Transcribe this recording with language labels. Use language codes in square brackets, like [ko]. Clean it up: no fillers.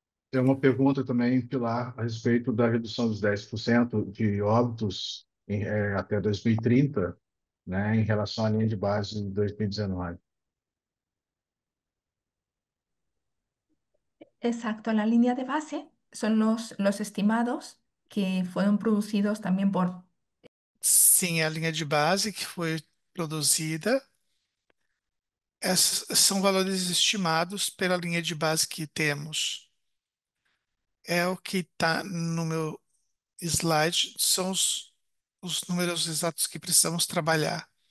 [pt] Tem uma pergunta também, Pilar, a respeito da redução dos 10% de óbitos até 2030, né, em relação à linha de base de 2019. [es] Exacto, la línea de base son los estimados que fueron producidos también por... [pt] Sim, a linha de base que foi produzida. Esses são valores estimados pela linha de base que temos. É o que está no meu slide, são os números exatos que precisamos trabalhar.